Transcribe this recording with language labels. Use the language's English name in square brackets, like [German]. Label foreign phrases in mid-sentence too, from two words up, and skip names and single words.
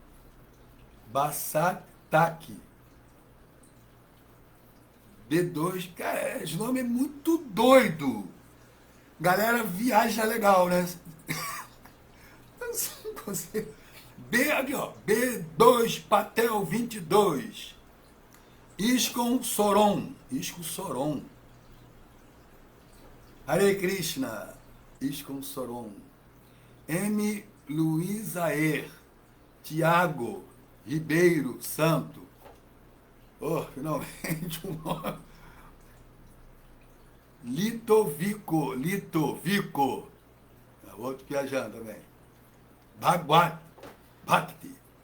[Portuguese] Bassataki. B2, cara, esse nome é muito doido. Galera, viaja legal, né? B aqui, ó. B2 Patel 22. Iskon Soron. Iskon Soron. Hare Krishna. Iskon Soron. M. Luizaer. Tiago Ribeiro Santo. Oh, finalmente um nome. Litovico. Outro viajando também. Bhagwat Bhakti.